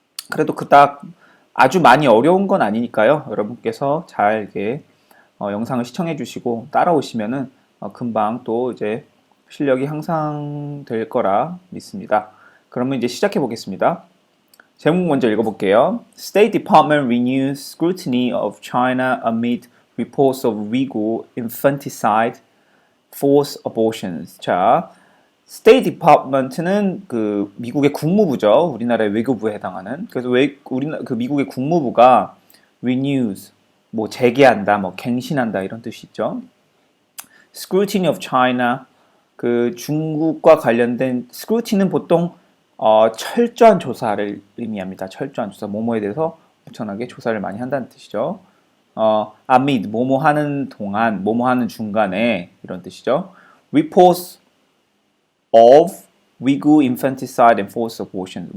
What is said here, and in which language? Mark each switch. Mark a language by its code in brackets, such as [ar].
[ko] 그래도 그닥 아주 많이 어려운 건 아니니까요. 여러분께서 잘 이렇게 영상을 시청해 주시고 따라오시면은 금방 또 이제 실력이 향상될 거라 믿습니다. 그러면 이제 시작해 보겠습니다. 제목 먼저 읽어볼게요. [en] State Department renews scrutiny of China amid reports of Uyghur infanticide, forced abortions. [ko] 자, State Department는 미국의 국무부죠. 우리나라의 외교부에 해당하는. 그래서 미국의 국무부가 renews 재개한다, 갱신한다 이런 뜻이 있죠. [en] Scrutiny of China, [ko] 중국과 관련된 scrutiny는 보통 철저한 조사를 의미합니다. 철저한 조사, 뭐뭐에 대해서 엄청나게 조사를 많이 한다는 뜻이죠. amid, 뭐뭐 하는 동안, 뭐뭐 하는 중간에 이런 뜻이죠. [en] Reports of Uyghur infanticide and forced abortion.